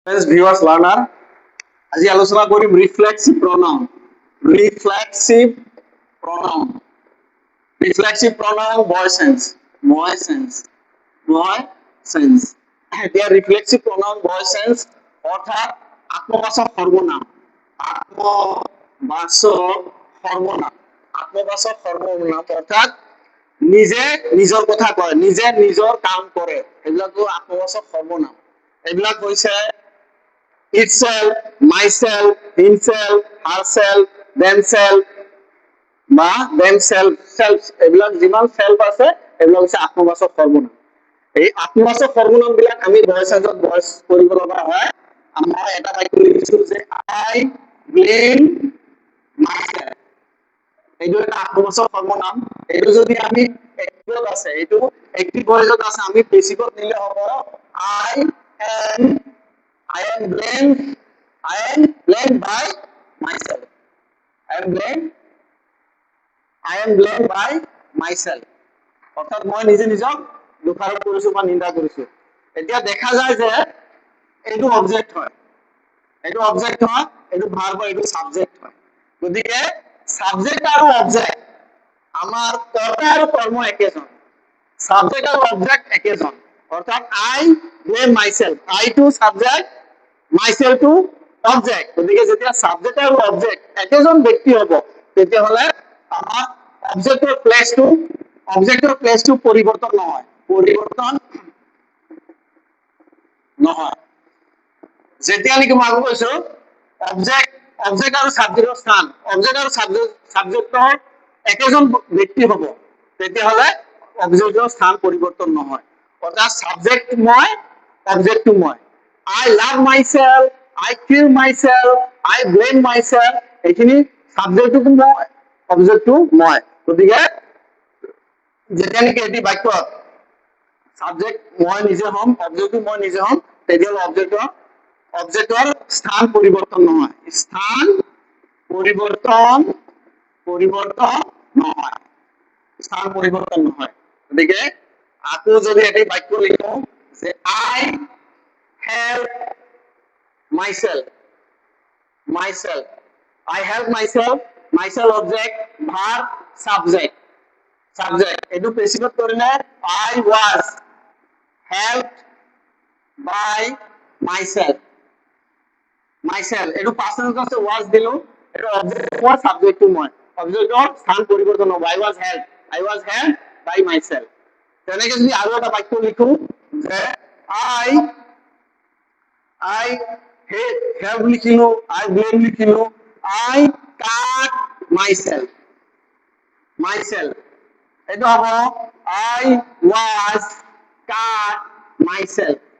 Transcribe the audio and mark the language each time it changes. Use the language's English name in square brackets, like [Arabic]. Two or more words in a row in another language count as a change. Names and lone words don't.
[English] Friends, viewers, learner, [Assamese] আজি আলোচনা কৰিম [English] reflexive pronoun. Reflexive pronoun. Reflexive pronoun voice sense. Voice sense. Voice sense. [Assamese] এতিয়া [English] reflexive pronoun voice sense [Assamese] অৰ্থাৎ আত্মবাচক সৰ্বনাম. আত্মবাচক সৰ্বনাম. আত্মবাচক সৰ্বনাম অৰ্থাৎ নিজে নিজৰ কথা কয়, নিজে নিজৰ কাম কৰে, এইবিলাকো আত্মবাচক সৰ্বনাম. এইবিলাক হৈছে [English] itself, myself, himself, herself, themselves [Assamese] বা [English] themselves, [Assamese] self এইবিলাক যিমান self আছে এইবিলাক হৈছে আত্মবাচক সৰ্বনাম. এই আত্মবাচক সৰ্বনাম বিলাক আমি ভয়েসত ভয়েস কৰিব লগা হয়. আমাৰ এটা বাক্য লিখিছো যে [English] I blame myself. [Assamese] এইটো এটা আত্মবাচক সৰ্বনাম. এইটো যদি আমি এক্টিভত আছে, এইটো [English] active voice [Assamese] আছে, আমি বেসিকত নিলে হ'ব [English] am I am blamed by myself. I am blamed by myself. [Assamese] অর্থাৎ মই নিজে নিজক দোষাৰোপ কৰিছো বা নিন্দা কৰিছো. এতিয়া দেখা যায় যে এইটো অবজেক্ট হয়, এইটো অবজেক্ট হয়, এইটো ভার্ব হয়, এইটো সাবজেক্ট হয়. গতিকে সাবজেক্ট আৰু অবজেক্ট আমাৰ কৰ্তা আৰু কৰ্ম একেজন, সাবজেক্ট আৰু অবজেক্ট একেজন. [English] অর্থাৎ I blame myself, I to subject, myself to object. [Assamese] গতিকে যেতিয়া সাবজেক্ট আৰু অবজেক্ট একেজন ব্যক্তি হ'ব তেতিয়াহ'লে আমাৰ অবজেক্টৰ প্লেসটো পৰিৱৰ্তন নহয়. যেতিয়া নেকি মই কৈছো অবজেক্ট আৰু সাবজেক্টৰ স্থান, অবজেক্ট আৰু সাবজেক্টৰ একেজন ব্যক্তি হ'ব তেতিয়াহ'লে অবজেক্টৰ স্থান পৰিৱৰ্তন নহয়. অৰ্থাৎ সাবজেক্ট মই, অবজেক্টটো মই. [English] I love myself, I kill myself, I blame myself. [Assamese] এইখিনি সাবজেক্টটো মই, অবজেক্টটো মই. গতিকে যেতিয়া নেকি এটি বাক্যত সাবজেক্ট মই নিজে হ'ম, অবজেক্টটো মই নিজে হ'ম, তেতিয়াহ'লে অবজেক্টৰ স্থান পৰিৱৰ্তন নহয়. স্থান পৰিৱৰ্তন নহয়. স্থান পৰিৱৰ্তন নহয়. গতিকে আকৌ যদি এটি বাক্য লিখো যে [English] I help myself. I help myself object, verb, subject. এইটো প্ৰেসিডত কৰিলে I was helped by myself. [Assamese] এইটো [English] past tense [Assamese] আছে, was দিলো, এইটো অবজেক্ট মই, সাবজেক্টটো মই, অবজেক্টৰ স্থান পৰিৱৰ্তন হ'ব. [English] I was helped by myself. [Assamese] তেনেকে যদি আৰু এটা বাক্য লিখো যে [English] I help [Assamese] লিখিলো, [English] I blame [Assamese] লিখিলো, [English] I cut myself. এইটো হ'ব I was cut myself.